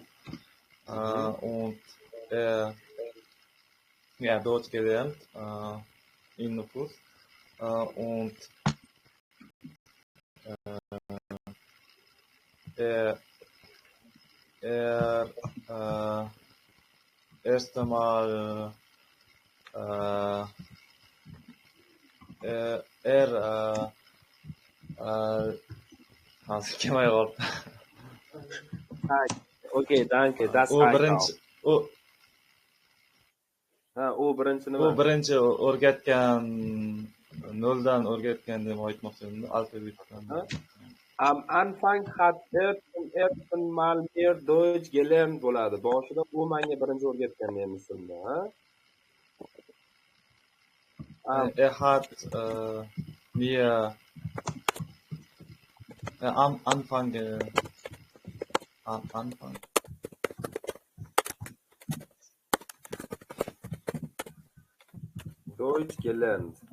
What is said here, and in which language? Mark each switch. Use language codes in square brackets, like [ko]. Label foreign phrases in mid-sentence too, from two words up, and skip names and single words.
[de] Und Deutsch gelernt in Nukus. Und erste Mal [uz] hozir kelmay qoldi. [de] Okay, danke. Das [uz] U [de] reicht [uz] birinchi [de] auch. [uz] U birinchi nima? u birinchi o'rgatgan noldan o'rgatgan deb aytmoqchiman, alfabetdan. [de] Am Anfang hat zum ersten Mal mehr Deutsch gelernt bo'ladi. [uz] Boshida u menga birinchi o'rgatgan nemisimni, ha? [de] Hat mir am Anfang Deutsch gelernt.